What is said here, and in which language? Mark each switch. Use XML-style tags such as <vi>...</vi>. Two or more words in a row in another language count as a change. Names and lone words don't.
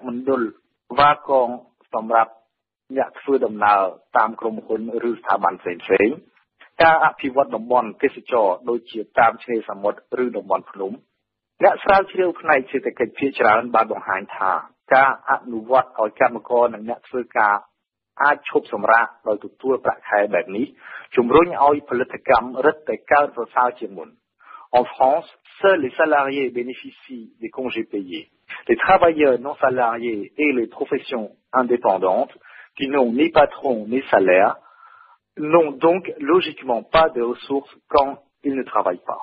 <km>មណ្ឌលវ៉ាកងសម្រាប់អ្នកធ្វើដំណើរតាមក្រុមហ៊ុនឬស្ថាប័នផ្សេងៗការអភិវឌ្ឍតំបន់ទេសចរដូចជាតាមឆ្នេរសមុទ្រឬតំបន់ភ្នំអ្នកស្រាវជ្រាវផ្នែកសេដ្ឋកិច្ចភាគច្រើនបានបង្ហាញថាការអនុវត្តឲ្យកម្មករនិងអ្នកធ្វើការអាចឈប់សម្រាកដោយទទួលប្រាក់ខែបែបនេះជំរុញឲ្យផលិតកម្មរឹតតែកើនប្រសើរជាងមុន</km> <fr>En France, seuls les salariés bénéficient des congés payés. Les travailleurs non salariés et les professions indépendantes, qui n'ont ni patron ni salaire, n'ont donc logiquement pas de ressources quand ils ne travaillent pas.</fr>